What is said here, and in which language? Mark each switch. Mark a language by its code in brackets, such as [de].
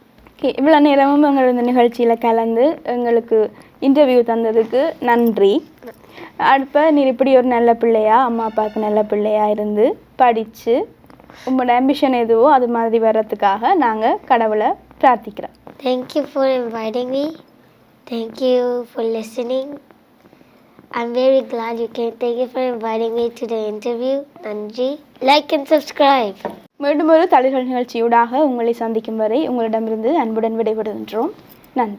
[ta] Okay, இவ்வளோ நேரமும் எங்கள் இந்த நிகழ்ச்சியில் கலந்து எங்களுக்கு இன்டர்வியூ தந்ததுக்கு நன்றி. அடுப்ப நீ இப்படி ஒரு நல்ல பிள்ளையா, அம்மா அப்பாவுக்கு நல்ல பிள்ளையா இருந்து படித்து உங்களோட ஆம்பிஷன் எதுவோ அது மாதிரி வர்றதுக்காக நாங்கள் கடவுளை பிரார்த்திக்கிறோம். [en] Thank you for inviting me. Thank you for listening. I'm very glad you came. Thank you for inviting me to the interview. [ta] நன்றி. [en] Like and subscribe. [ta] மீண்டும் ஒரு தலைகள் நிகழ்ச்சியூடாக உங்களை சந்திக்கும் வரை உங்களிடமிருந்து அன்புடன் விடைபெறுகின்றோம். நன்றி.